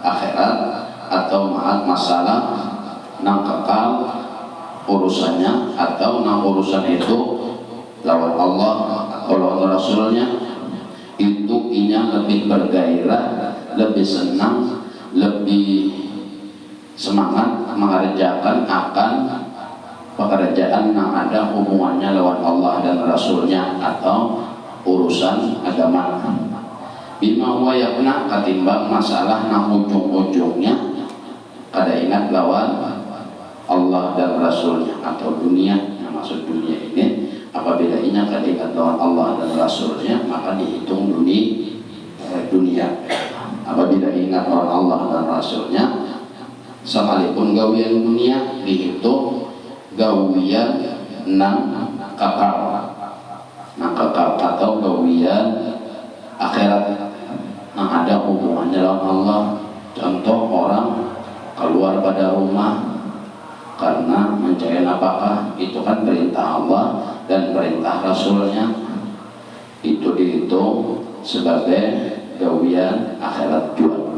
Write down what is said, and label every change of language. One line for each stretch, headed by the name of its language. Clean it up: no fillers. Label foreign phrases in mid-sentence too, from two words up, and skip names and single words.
Banjar: akhirat atau masalah nang kekal urusannya atau nang urusan itu lawan Allah atau lawan Rasulnya itu inya lebih bergairah, lebih senang, lebih semangat mengerjakan akan pekerjaan yang ada hubungannya lawan Allah dan Rasulnya atau urusan agama.
Arabic: بما هو يقنى
Banjar: katimbang masalah nang ujung-ujungnya kada ingat lawan Allah dan Rasulnya atau dunia. Yang maksud dunia ini apabila ingat kada ingat lawan Allah dan Rasulnya maka dihitung dunia. Apabila ingat lawan Allah dan Rasulnya sekalipun gawian dunia dihitung gawian nang kakal atau gawian akhirat yang ada hubungannya dengan Allah. Contoh orang keluar pada rumah karena mencari nafkah, itu kan perintah Allah dan perintah Rasulnya, itu dihitung sebagai gawian akhirat juga.